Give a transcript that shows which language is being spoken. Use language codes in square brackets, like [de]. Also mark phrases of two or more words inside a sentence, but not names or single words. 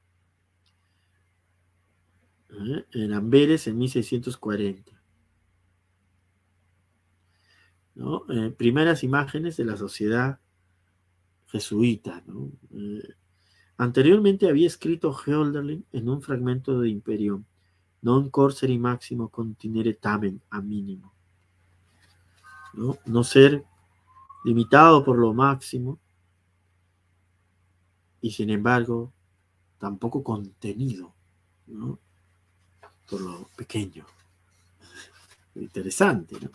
[es] En Amberes en 1640. ¿No? Primeras imágenes de la sociedad jesuita, ¿no? Anteriormente había escrito Hölderlin en un fragmento de Imperium, [la] non corseri maximo continere tamen a mínimo, [es] ¿no? No ser limitado por lo máximo y sin embargo tampoco contenido, ¿no? Por lo pequeño. Interesante, ¿no?